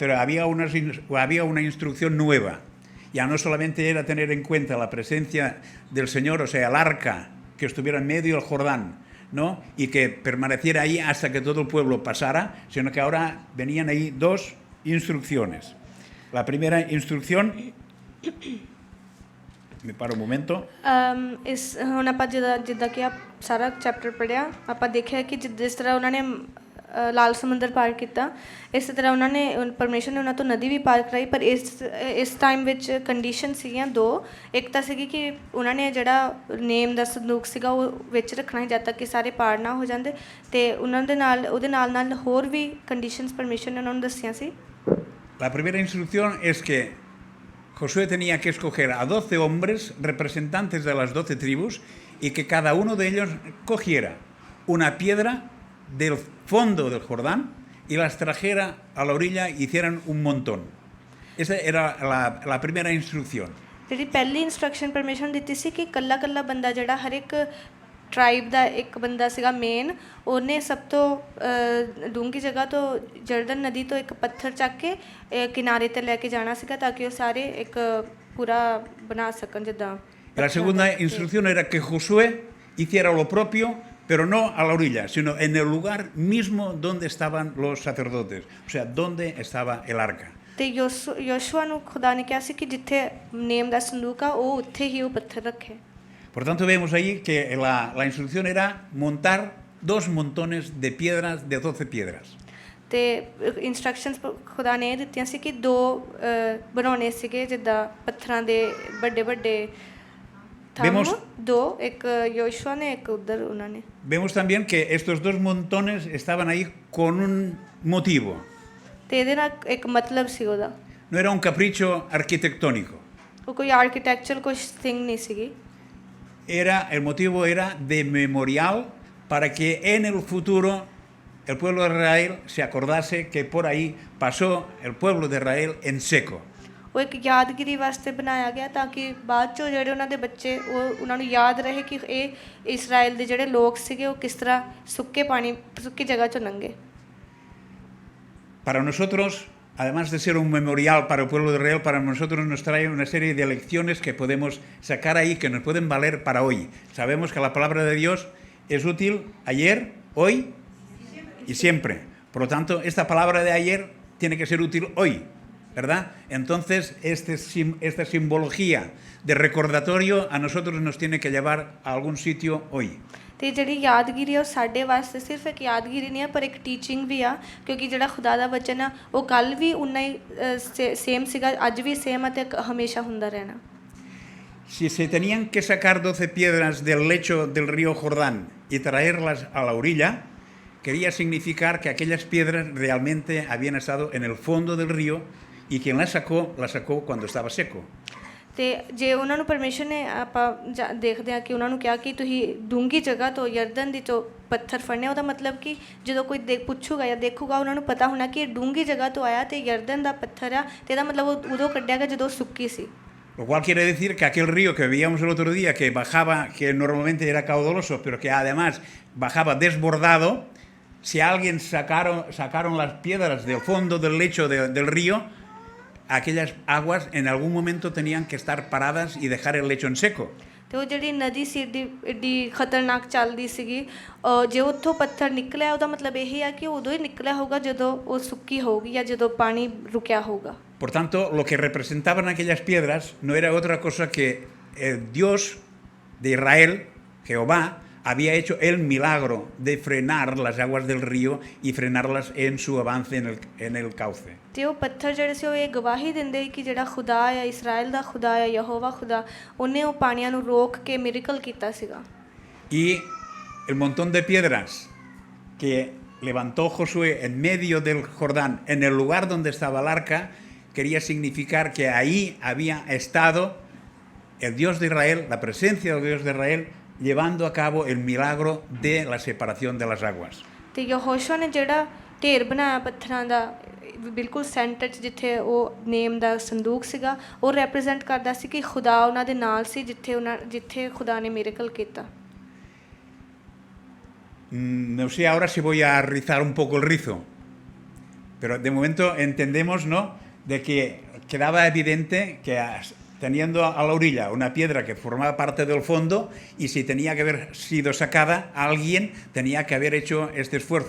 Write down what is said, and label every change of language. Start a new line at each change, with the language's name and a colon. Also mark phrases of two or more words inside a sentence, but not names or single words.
Spanish: Pero había una instrucción nueva. Ya no solamente era tener en cuenta la presencia del Señor, o sea, el arca que estuviera en medio del Jordán, ¿no? Y que permaneciera ahí hasta que todo el pueblo pasara, sino que ahora venían ahí dos instrucciones. La primera instrucción... Me paro un momento.
Punjabi: ਇਸ ਹੁਣ ਆਪਾਂ ਜਿੱਦਾਂ ਕਿ ਆਪ ਸਾਰਾ ਚੈਪਟਰ ਪੜ੍ਹਿਆ, ਆਪਾਂ ਦੇਖਿਆ ਕਿ ਜਿਸ ਤਰ੍ਹਾਂ ਉਹਨਾਂ ਨੇ ਲਾਲ ਸਮੁੰਦਰ ਪਾਰ ਕੀਤਾ, ਇਸੇ ਤਰ੍ਹਾਂ ਉਹਨਾਂ ਨੇ ਪਰਮੇਸ਼ਰ ਨੇ ਉਹਨਾਂ ਤੋਂ ਨਦੀ ਵੀ ਪਾਰ ਕਰਾਈ। ਪਰ ਇਸ ਟਾਈਮ ਵਿੱਚ ਕੰਡੀਸ਼ਨ ਸੀਗੀਆਂ ਦੋ। ਇੱਕ ਤਾਂ ਸੀਗੀ ਕਿ ਉਹਨਾਂ ਨੇ ਜਿਹੜਾ ਨੇਮ ਦਾ ਸੰਦੂਕ ਸੀਗਾ ਉਹ ਵਿੱਚ ਰੱਖਣਾ ਸੀ ਜਦ ਤੱਕ ਕਿ ਸਾਰੇ ਪਾਰ ਨਾ ਹੋ ਜਾਂਦੇ, ਅਤੇ ਉਹਨਾਂ ਦੇ ਨਾਲ ਉਹਦੇ ਨਾਲ ਹੋਰ ਵੀ ਕੰਡੀਸ਼ਨਸ ਪਰਮੇਸ਼ਰ ਨੇ ਉਹਨਾਂ ਨੂੰ ਦੱਸੀਆਂ ਸੀ।
Spanish: La primera instrucción es que Josué tenía que escoger a 12 hombres representantes de las 12 tribus y que cada uno de ellos cogiera una piedra del fondo del Jordán y las trajera a la orilla y hicieran un montón. Esa era la primera instrucción.
Punjabi: ਜਿਹੜੀ ਪਹਿਲੀ ਇਨਸਟਰਕਸ਼ਨ ਪਰਮੇਸ਼ਰ ਨੇ ਦਿੱਤੀ ਸੀ ਕਿ ਕੱਲਾ ਬੰਦਾ ਜਿਹੜਾ ਹਰ ਇੱਕ ਟਰਾਈਬ ਦਾ ਇੱਕ ਬੰਦਾ ਸੀਗਾ ਮੇਨ, ਉਹਨੇ ਸਭ ਤੋਂ ਡੂੰਘੀ ਜਗ੍ਹਾ ਤੋਂ ਜਰਦਨ ਨਦੀ ਤੋਂ ਇੱਕ ਪੱਥਰ ਚੱਕ ਕੇ ਕਿਨਾਰੇ 'ਤੇ ਲੈ ਕੇ ਜਾਣਾ ਸੀਗਾ ਤਾਂ ਕਿ ਉਹ ਸਾਰੇ ਇੱਕ ਪੂਰਾ ਬਣਾ ਸਕਣ ਜਿੱਦਾਂ।
Spanish: La segunda instrucción era que Josué hiciera lo propio, pero no a la orilla, sino en el lugar mismo donde estaban los sacerdotes, o sea, donde estaba el arca.
Punjabi: ਤੇ ਯੋਸ਼ੂਆ ਨੂੰ ਖੁਦਾ ਨੇ ਕਿਹਾ ਸੀ ਕਿ ਜਿੱਥੇ ਨੇਮ ਦਾ ਸੰਦੂਕ ਆ ਉਹ ਉੱਥੇ ਹੀ ਉਹ ਪੱਥਰ ਰੱਖੇ।
Spanish: Por tanto, vemos ahí que la instrucción era montar 2 montones de piedras, de 12 piedras.
Punjabi: ਤੇ ਇਨਸਟਰਕਸ਼ਨਸ ਖੁਦਾ ਨੇ ਇਹ ਦਿੱਤੀਆਂ ਸੀ ਕਿ 2 ਬਣਾਉਣੇ ਸੀਗੇ ਜਿੱਦਾਂ ਪੱਥਰਾਂ ਦੇ ਵੱਡੇ ਥੰਮ, 2 ਇੱਕ ਯੋਸ਼ੂਆ ਨੇ ਇੱਕ ਉੱਧਰ ਉਹਨਾਂ ਨੇ।
Spanish: Vemos también que estos 2 montones estaban ahí con un motivo.
Punjabi: ਤੇ ਇਹਦੇ ਨਾਲ ਇੱਕ ਮਤਲਬ ਸੀ ਉਹਦਾ।
Spanish: No era un capricho arquitectónico.
Punjabi: ਉਹ ਕੋਈ ਆਰਕੀਟੈਕਚਰ ਕੁਛ ਥਿੰਗ ਨਹੀਂ ਸੀਗੀ।
Spanish: El motivo era de memorial para que en el futuro el pueblo de Israel se acordase que por ahí pasó el pueblo de Israel en seco.
Punjabi: ਉਹ ਇੱਕ ਯਾਦਗਿਰੀ ਵਾਸਤੇ ਬਣਾਇਆ ਗਿਆ ਤਾਂ ਕਿ ਬਾਅਦ 'ਚੋਂ ਜਿਹੜੇ ਉਹਨਾਂ ਦੇ ਬੱਚੇ ਉਹਨਾਂ ਨੂੰ ਯਾਦ ਰਹੇ ਕਿ ਇਹ ਇਸਰਾਇਲ ਦੇ ਜਿਹੜੇ ਲੋਕ ਸੀਗੇ ਉਹ ਕਿਸ ਤਰ੍ਹਾਂ ਸੁੱਕੀ ਜਗ੍ਹਾ 'ਚੋਂ ਲੰਘੇ।
Spanish: Para nosotros, además de ser un memorial para el pueblo de Israel, para nosotros nos trae una serie de lecciones que podemos sacar ahí, que nos pueden valer para hoy. Sabemos que la palabra de Dios es útil ayer, hoy y siempre. Por lo tanto, esta palabra de ayer tiene que ser útil hoy, ¿verdad? Entonces, esta simbología de recordatorio a nosotros nos tiene que llevar a algún sitio hoy.
Punjabi: ਅਤੇ ਜਿਹੜੀ ਯਾਦਗਿਰੀ ਆ ਉਹ ਸਾਡੇ ਵਾਸਤੇ ਸਿਰਫ ਇੱਕ ਯਾਦਗਿਰੀ ਨਹੀਂ ਆ ਪਰ ਇੱਕ ਟੀਚਿੰਗ ਵੀ ਆ, ਕਿਉਂਕਿ ਜਿਹੜਾ ਖੁਦਾ ਦਾ ਵਚਨ ਆ ਉਹ ਕੱਲ੍ਹ ਵੀ ਉਨਾ ਹੀ ਸੇਮ ਸੀਗਾ, ਅੱਜ ਵੀ ਸੇਮ ਆ ਅਤੇ ਹਮੇਸ਼ਾ ਹੁੰਦਾ ਰਹਿਣਾ।
Spanish: Si se tenían que sacar 12 piedras del lecho del río Jordán y traerlas a la orilla, quería significar que aquellas piedras realmente habían estado en el fondo del río y quien las sacó cuando estaba seco.
Punjabi: ਤੇ ਜੇ ਉਹਨਾਂ ਨੂੰ ਪਰਮੇਸ਼ਰ ਨੇ ਆਪਾਂ ਦੇਖਦੇ ਹਾਂ ਕਿ ਉਹਨਾਂ ਨੂੰ ਕਿਹਾ ਕਿ ਤੁਸੀਂ ਡੂੰਘੀ ਜਗ੍ਹਾ ਤੋਂ ਯਰਦਨ ਦੀ ਤੋਂ ਪੱਥਰ ਫੜਨੇ, ਉਹਦਾ ਮਤਲਬ ਕਿ ਜਦੋਂ ਕੋਈ ਪੁੱਛੂਗਾ ਜਾਂ ਦੇਖੂਗਾ ਉਹਨਾਂ ਨੂੰ ਪਤਾ ਹੋਣਾ ਕਿ ਇਹ ਡੂੰਘੀ ਜਗ੍ਹਾ ਤੋਂ ਆਇਆ ਤੇ ਯਰਦਨ ਦਾ ਪੱਥਰ ਆ, ਤੇ ਇਹਦਾ ਮਤਲਬ ਉਹ ਉਦੋਂ ਕੱਢਿਆ ਗਿਆ ਜਦੋਂ ਸੁੱਕੀ ਸੀ।
Spanish: Lo cual quiere decir que aquel río que veíamos el otro día, que bajaba, que normalmente era caudaloso, pero que además bajaba desbordado, si alguien sacaron las piedras del fondo del lecho del río, aquellas aguas en algún momento tenían que estar paradas y dejar el lecho en seco.
Punjabi: ਤੇ ਉਹ ਜਿਹੜੀ ਨਦੀ ਸੀ ਏਡੀ ਖਤਰਨਾਕ ਚੱਲਦੀ ਸੀਗੀ, ਜੇ ਉੱਥੋਂ ਪੱਥਰ ਨਿਕਲਿਆ ਉਹਦਾ ਮਤਲਬ ਇਹ ਆ ਕਿ ਉਦੋਂ ਹੀ ਨਿਕਲਿਆ ਹੋਊਗਾ ਜਦੋਂ ਉਹ ਸੁੱਕੀ ਹੋਊਗੀ ਜਾਂ ਜਦੋਂ ਪਾਣੀ ਰੁਕਿਆ ਹੋਊਗਾ।
Spanish: Por tanto, lo que representaban aquellas piedras no era otra cosa que el Dios de Israel, Jehová, había hecho el milagro de frenar las aguas del río y frenarlas en su avance en el cauce.
Punjabi: ਤੇ ਉਹ ਪੱਥਰ ਜਿਹੜੇ ਸੀ ਉਹ ਇਹ ਗਵਾਹੀ ਦਿੰਦੇ ਕਿ ਜਿਹੜਾ ਖੁਦਾ ਆ, ਇਸਰਾਇਲ ਦਾ ਖੁਦਾ ਆ, ਯਹੋਵਾ ਖੁਦਾ, ਉਹਨੇ ਉਹ ਪਾਣੀਆਂ ਨੂੰ ਰੋਕ ਕੇ ਮਿਰੇਕਲ ਕੀਤਾ ਸੀਗਾ।
Spanish: Y el montón de piedras que levantó Josué en medio del Jordán, en el lugar donde estaba el arca, quería significar que ahí había estado el Dios de Israel, la presencia del Dios de Israel, llevando a cabo el milagro de la separación de las aguas.
Punjabi: ਤੇ ਯਹੋਸ਼ੂਆ ਨੇ ਜਿਹੜਾ ਢੇਰ ਬਣਾਇਆ ਪੱਥਰਾਂ ਦਾ ਬਿਲਕੁਲ ਸੈਂਟਰ 'ਚ ਜਿੱਥੇ ਉਹ ਨੇਮ ਦਾ ਸੰਦੂਕ ਸੀਗਾ, ਉਹ ਰੈਪਰੈਜ਼ੈਂਟ ਕਰਦਾ ਸੀ ਕਿ ਖੁਦਾ ਉਹਨਾਂ ਦੇ ਨਾਲ ਸੀ, ਜਿੱਥੇ ਖੁਦਾ ਨੇ ਮਿਰੇਕਲ ਕੀਤਾ।
Spanish: No sé ahora si voy a rizar un poco el rizo, pero de momento entendemos, ¿no?, de que quedaba evidente que teniendo a la orilla una piedra que formaba parte del fondo, y si tenía que haber sido sacada, alguien tenía que haber hecho este esfuerzo.